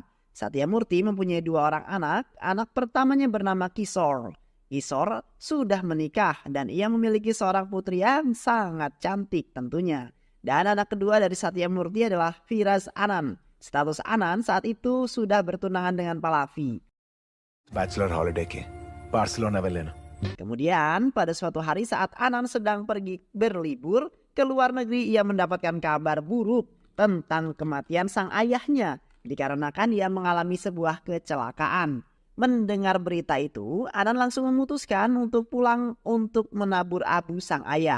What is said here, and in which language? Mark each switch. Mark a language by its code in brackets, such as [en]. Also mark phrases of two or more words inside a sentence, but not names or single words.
[id] Satya Murti mempunyai 2 orang anak. Anak pertamanya bernama Kishore. Kishore sudah menikah dan ia memiliki seorang putri yang sangat cantik tentunya. Dan anak kedua dari Satya Murti adalah Firas Anand. Status Anand saat itu sudah bertunangan dengan Pallavi. [en] bachelor holiday [hi] के बार्सिलोना में लेना। [id] Kemudian pada suatu hari saat Anand sedang pergi berlibur ke luar negeri, ia mendapatkan kabar buruk tentang kematian sang ayahnya dikarenakan ia mengalami sebuah kecelakaan. Mendengar berita itu, Anand langsung memutuskan untuk pulang untuk menabur abu sang ayah.